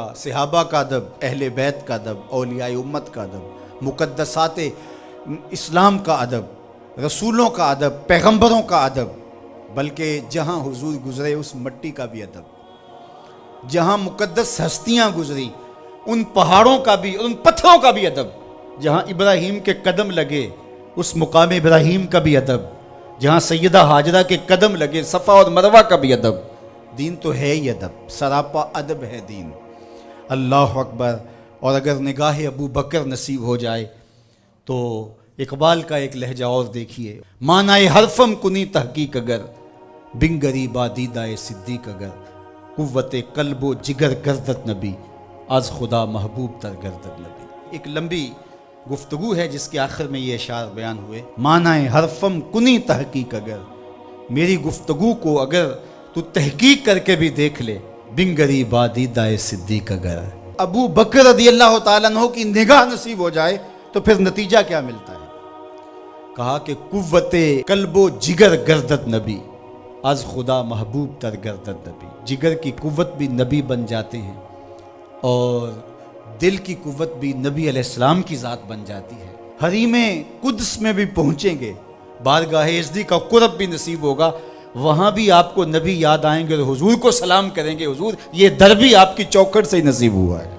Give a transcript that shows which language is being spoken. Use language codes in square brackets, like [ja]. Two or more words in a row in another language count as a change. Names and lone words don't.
[ur] صحابہ کا ادب، اہل بیت کا ادب، اولیاء امت کا ادب، مقدسات اسلام کا ادب، رسولوں کا ادب، پیغمبروں کا ادب، بلکہ جہاں حضور گزرے اس مٹی کا بھی ادب، جہاں مقدس ہستیاں گزری ان پہاڑوں کا بھی، ان پتھروں کا بھی ادب، جہاں ابراہیم کے قدم لگے اس مقام ابراہیم کا بھی ادب، جہاں سیدہ ہاجرہ کے قدم لگے صفا اور مروہ کا بھی ادب. دین تو ہے ہی ادب، سراپا ادب ہے دین. [ar] اللہ اکبر. [ur] اور اگر نگاہ ابو بکر نصیب ہو جائے تو اقبال کا ایک لہجہ اور دیکھیے. [fa] معنی حرفم کنی تحقیق اگر، بنگری بادیدہ صدیق اگر، قوت قلب و جگر گردت نبی، از خدا محبوب تر گردت نبی. [ur] ایک لمبی گفتگو ہے جس کے آخر میں یہ اشعار بیان ہوئے. [fa] معنی حرفم کنی تحقیق اگر، [ur] میری گفتگو کو اگر تو تحقیق کر کے بھی دیکھ لے، [fa] بنگری بادیدہ صدیق اگر. [ur] ابو بکر [ar] رضی اللہ تعالیٰ عنہ [ur] کی نگاہ نصیب ہو جائے تو پھر نتیجہ کیا ملتا ہے؟ کہا کہ [fa] قوت قلب و جگر گردت نبی، از خدا محبوب تر گردت نبی. [ur] جگر کی قوت بھی نبی بن جاتے ہیں اور دل کی قوت بھی نبی [ar] علیہ السلام [ur] کی ذات بن جاتی ہے. حریم قدس میں بھی پہنچیں گے، بارگاہ ازدی کا قرب بھی نصیب ہوگا، وہاں بھی آپ کو نبی یاد آئیں گے اور حضور کو سلام کریں گے، حضور یہ در بھی آپ کی چوکھٹ سے ہی نصیب ہوا ہے.